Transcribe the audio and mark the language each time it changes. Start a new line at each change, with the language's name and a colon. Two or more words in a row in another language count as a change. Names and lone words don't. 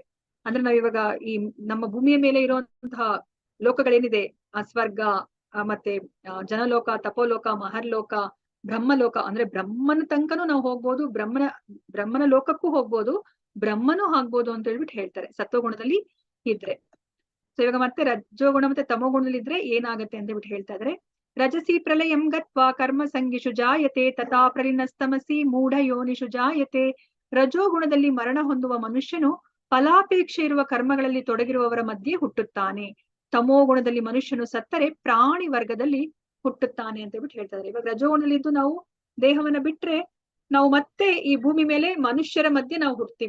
Kannada: ಅಂದ್ರೆ ನಾವ್ ಇವಾಗ ಈ ನಮ್ಮ ಭೂಮಿಯ ಮೇಲೆ ಇರುವಂತಹ ಲೋಕಗಳೇನಿದೆ, ಸ್ವರ್ಗ, ಮತ್ತೆ ಜನಲೋಕ, ತಪೋಲೋಕ, ಮಹರ್ಲೋಕ, ಬ್ರಹ್ಮಲೋಕ, ಅಂದ್ರೆ ಬ್ರಹ್ಮನ ತನಕನೂ ನಾವು ಹೋಗ್ಬೋದು, ಬ್ರಹ್ಮನ ಲೋಕಕ್ಕೂ ಹೋಗ್ಬೋದು, ಬ್ರಹ್ಮನೂ ಆಗ್ಬೋದು ಅಂತ ಹೇಳ್ಬಿಟ್ಟು ಹೇಳ್ತಾರೆ ಸತ್ವಗುಣದಲ್ಲಿ ಇದ್ರೆ. ಸೊ ಇವಾಗ ಮತ್ತೆ ರಜೋಗುಣ ಮತ್ತೆ ತಮೋಗುಣದಲ್ಲಿ ಇದ್ರೆ ಏನಾಗತ್ತೆ ಅಂತ ಹೇಳ್ಬಿಟ್ಟು ಹೇಳ್ತಾ ಇದ್ರೆ,
Sanskrit: ರಜಸಿ ಪ್ರಲಯಂ ಗತ್ವಾ ಕರ್ಮ ಸಂಗಿಷು ಜಾಯತೆ ತಥಾ ಪ್ರಲಿನಸ್ತಮಸಿ ಮೂಢ ಯೋನಿಷು ಜಾಯತೆ.
Kannada: ರಜೋಗುಣದಲ್ಲಿ ಮರಣ ಹೊಂದುವ ಮನುಷ್ಯನು ಫಲಾಪೇಕ್ಷೆ ಇರುವ ಕರ್ಮಗಳಲ್ಲಿ ತೊಡಗಿರುವವರ ಮಧ್ಯೆ ಹುಟ್ಟುತ್ತಾನೆ. ತಮೋಗುಣದಲ್ಲಿ ಮನುಷ್ಯನು ಸತ್ತರೆ ಪ್ರಾಣಿ ವರ್ಗದಲ್ಲಿ ಹುಟ್ಟುತ್ತಾನೆ ಅಂತ ಹೇಳ್ಬಿಟ್ಟು ಹೇಳ್ತಾ ಇದ್ದಾರೆ. ಇವಾಗ ರಜೋಗುಣದಲ್ಲಿದ್ದು ನಾವು ದೇಹವನ್ನ ಬಿಟ್ರೆ ನಾವು ಮತ್ತೆ ಈ ಭೂಮಿ ಮೇಲೆ ಮನುಷ್ಯರ ಮಧ್ಯೆ ನಾವು ಹುಟ್ತೀವಿ.